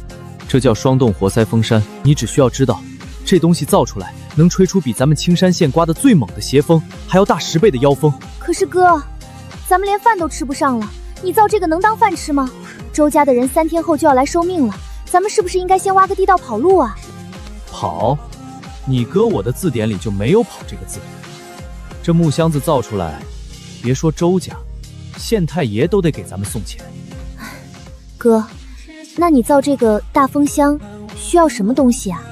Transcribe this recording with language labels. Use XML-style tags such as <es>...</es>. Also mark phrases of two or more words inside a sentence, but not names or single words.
<zh>這叫雙洞活塞風扇。你只需要知道，這東西造出來能吹出比咱們青山縣颳的最猛的邪風還要大10倍的妖風。可是哥，咱們連飯都吃不上了，你造這個能當飯吃嗎？周家的人3天後就要來收命了，咱們是不是應該先挖個地道跑路啊？跑？你哥我的字典裡就沒有跑這個字。這木箱子造出來，別說周家，縣太爺都得給咱們送錢。哥，那你造這個大風箱需要什麼東西啊？</zh>